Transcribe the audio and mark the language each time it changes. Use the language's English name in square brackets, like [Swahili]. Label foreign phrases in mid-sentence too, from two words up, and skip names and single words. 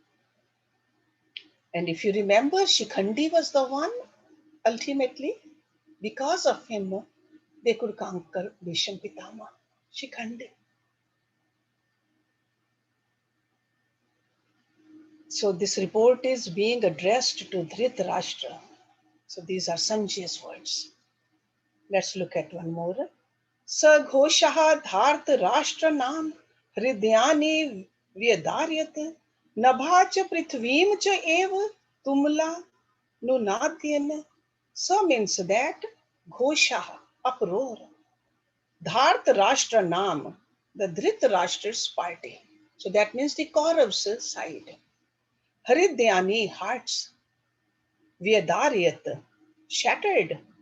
[English] And if you remember, Shikhandi was the one, ultimately, because of him, they could conquer Bhisham Pitama. Shikhandi. So this report is being addressed to Dhritarashtra. So these are Sanjay's words. Let's look at one more. [Sanskrit] स घोषः धार्त राष्ट्रा णाम् हृदयानि व्यदारयत् नभः च पृथिवीं च एव तुमुलः व्यनुनादयन्. [English] So means that Ghosha, uproar. [Sanskrit] धार्त राष्ट्रा णाम्, [English] the Dhritarashtra's party. So that means the Kaurav's side. Hridyani, hearts. Vyadaryat, shattered.